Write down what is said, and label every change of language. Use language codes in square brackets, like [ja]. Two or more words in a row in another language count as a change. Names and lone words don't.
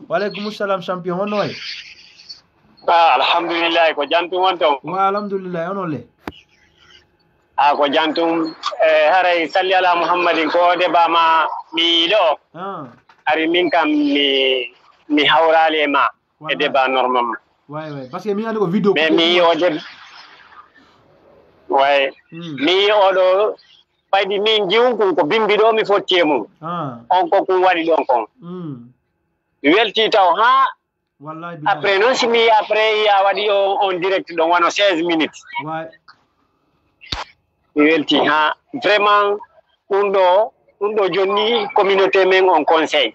[ff] waleykum salam champion honno way alhamdulillahi ko jantum won ton wa alhamdulillahi onon le ko jantum haray [ar] salli ala muhammadin [ff] ko debama mi ɗo ari min kam mi hawrali e ma e [fr] débat normalement [ff] way [fr] parce que [ff] mi andi ko vidéo mais mi o deb way mi oɗo ɓaydi min jiwnkun ko bimbi ɗo mi fotti e mum on ko kum waɗi ɗon kon mi welti taw ha [fr] après non [ff] simi après ya wadi on direct donc wano 16 minutes welti ha vraiment undo joni communauté men on conseil